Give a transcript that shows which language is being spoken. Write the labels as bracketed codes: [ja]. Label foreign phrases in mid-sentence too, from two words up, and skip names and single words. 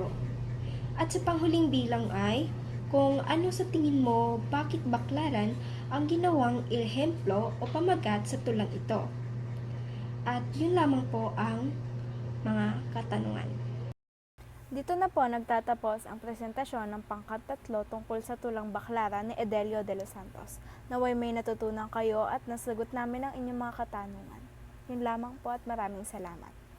[tl] At sa panghuling bilang ay kung ano sa tingin mo bakit baklaran ang ginawang ehemplo o pamagat sa tulang ito. At yun lamang po ang mga katanungan. Dito na po nagtatapos ang presentasyon ng pangkat-3 tungkol sa tulang baklaran ni Edelio de los Santos. Naway may natutunan kayo at nasagot namin ang inyong mga katanungan. Yun lamang po at maraming salamat.